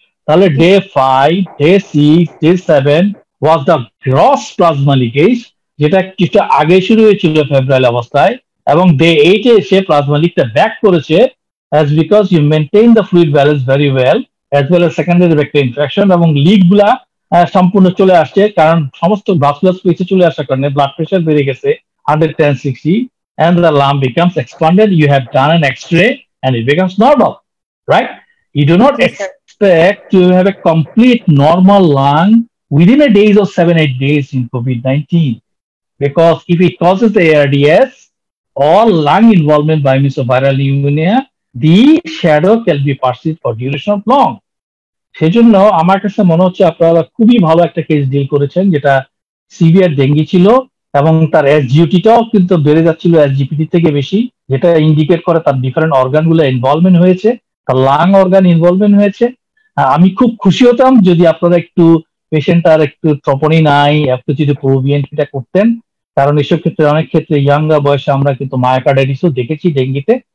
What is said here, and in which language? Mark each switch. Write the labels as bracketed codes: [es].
[bn] তাহলে day 5, day 6, day 7 was the gross plasma leakage, যেটা কিছুটা আগে শুরু হয়েছিল ফেব্রুয়ারি অবস্থায়, এবং ডে 8 এ এসে প্লাজমা লিকটা ব্যাক করেছে, [en] as because you maintain the fluid balance very well as well as secondary vector infection, [bn] এবং লিক গুলা সম্পূর্ণ চলে আসছে, কারণ সমস্ত ভাস্কুলার স্পেসে চলে আসার কারণে ব্লাড প্রেশার বেড়ে গেছে 110/60 [en] and the lump becomes expanded. You have done an X-ray and it becomes normal, right? You do not expect to have a complete normal lung within a days or 7-8 days in COVID-19, because if it causes the ARDS or lung involvement by means of viral pneumonia, the shadow can be perceived for duration of long. [bn] সেজন্য আমার কাছে মনে হচ্ছে আপনারা খুবই ভালো একটা case deal করেছেন, যেটা সিভিয়ার ডেঙ্গি ছিল এবং তার SGOT-টাও কিন্তু বেড়ে যাচ্ছিল SGPT থেকে বেশি, যেটা ইন্ডিকেট করে তার ডিফারেন্ট অর্গান গুলো ইনভলভমেন্ট হয়েছে, তার লাং অর্গান ইনভলভমেন্ট হয়েছে। আমি খুব খুশি হতাম যদি আপনারা একটু পেশেন্টটার একটু ট্রপোনিন একটু যদি প্রোবিএনপিটা করতেন, কারণ এসব ক্ষেত্রে অনেক ক্ষেত্রে ইয়াঙ্গার বয়সে আমরা কিন্তু মায়োকার্ডাইটিসও দেখেছি ডেঙ্গিতে।